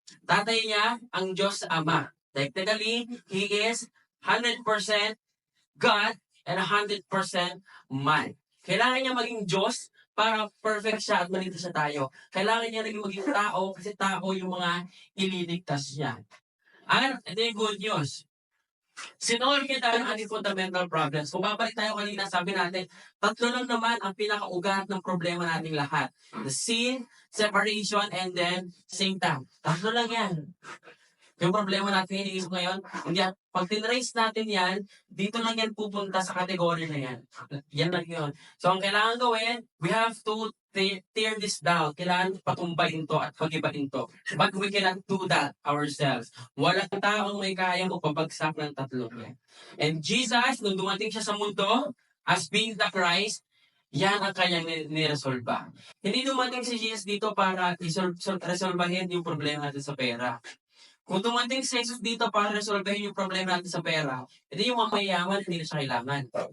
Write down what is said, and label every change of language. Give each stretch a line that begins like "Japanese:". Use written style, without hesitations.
Filipino: Tatay niya, ang Diyos Ama.
English: Technically, He is 100% God and 100% man.
Filipino: Kailangan niya maging Diyos para perfect siya at maligtas siya tayo. Kailangan niya maging tao kasi tao yung mga ililigtas niya. At ito yung good news. Sinolve niya tayo ng ating fundamental problems. Kung babalik tayo kanina, sabi natin, tatlo lang naman ang pinakaugat ng problema nating lahat.
English: The sin, separation, and then Satan.
Filipino: Tatlo lang yan. Yung problema natin iniisip ngayon, hindi, pag tinrace natin yan, dito lang yan pupunta sa kategory na yan. Yan lang yun.
English: So,
Filipino: ang kailangan gawin,
English: we have to tear this down.
Filipino: Kailangan patumbayin to at pag-ibahin to.
English: But we cannot do that ourselves.
Filipino: Walang taong may kaya magpabagsak ng tatlo yan. And Jesus, nung dumating siya sa mundo,
English: as being the Christ,
Filipino: yan ang kanyang niresolba. Hindi dumating si Jesus dito para resolbahin yung problema natin sa pera. Kung dumating si Jesus dito para resolvehin yung problema natin sa pera, hindi yung mga mayayaman, hindi na siya kailangan.